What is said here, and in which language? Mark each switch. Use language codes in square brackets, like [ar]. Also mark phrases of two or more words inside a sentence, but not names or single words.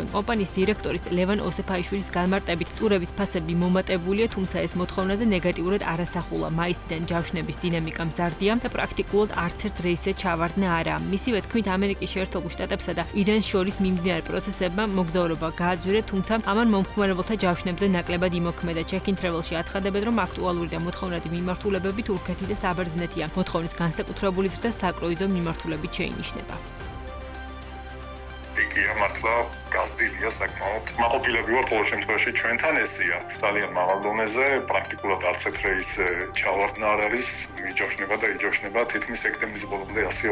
[ka] კომპანიის დირექტორის ლევან ოსეფაიშვილის განმარტებით, ტურების ფასები მომატებულია, თუმცა ეს მოთხოვნაზე ნეგატიურად არასახულა. მაისიდან ჯავშნების დინამიკა მზარდია და პრაქტიკულად არც ერთ რეისზე ჩავარდნა არაა. მისივე თქმით, ამერიკის შეერთებულ შტატებსა და ირანს შორის მიმდინარე პროცესებმა მოგზაურობა გააძვირა, თუმცა ამან მომხმარებელთა ჯავშნებზე ნაკლებად იმოქმედა. Check-in Travel-ში აცხადებენ, რომ აქტუალური და მოთხოვნადი მიმართულებები თურქეთი და საბერძნეთი მოთხოვნის განსაკუთრებული ზრდა საკრუიზო მიმართულებით შეინიშნება. იქია მართლა გაზრდილია საკმაოდ. მაყოფილები ვართ ყოველ შემთხვევაში ჩვენთან ესია. ძალიან მაღალ დონეზე, პრაქტიკულად არც ერთ რეისზე ჩავარდნა არ არის, მიჯავშნება და იჯავშნება თითქმის სექტემბრის ბოლომდე 100.